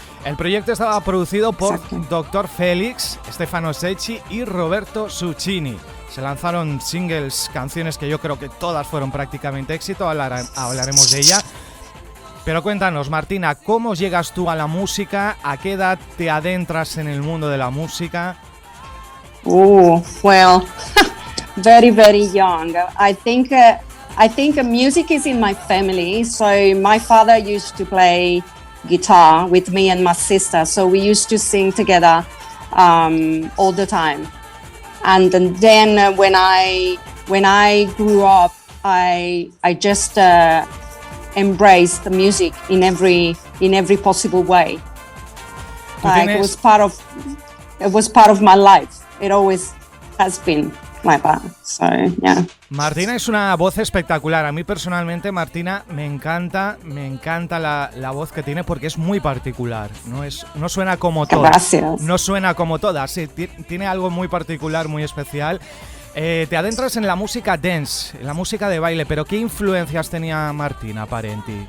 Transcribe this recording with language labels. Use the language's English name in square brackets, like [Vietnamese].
[Spanish] El proyecto estaba producido por Dr. Félix, Stefano Secchi y Roberto Succini. Se lanzaron singles, canciones que yo creo que todas fueron prácticamente éxito, hablaremos de ella. Pero cuéntanos, Martina, ¿cómo llegas tú a la música? ¿A qué edad te adentras en el mundo de la música? [English] Well, very, very young. I think music is in my family. So my father used to play guitar with me and my sister. So we used to sing together all the time. And then when I grew up, I just embraced the music in every possible way. Like it was part of my life. It always has been like that. So yeah. [Spanish] Martina es una voz espectacular. A mí personalmente, Martina, me encanta la voz que tiene porque es muy particular. No suena como todas. Gracias. No suena como todas. Sí, tiene algo muy particular, muy especial. Te adentras en la música dance, en la música de baile, pero ¿qué influencias tenía Martina Parenti?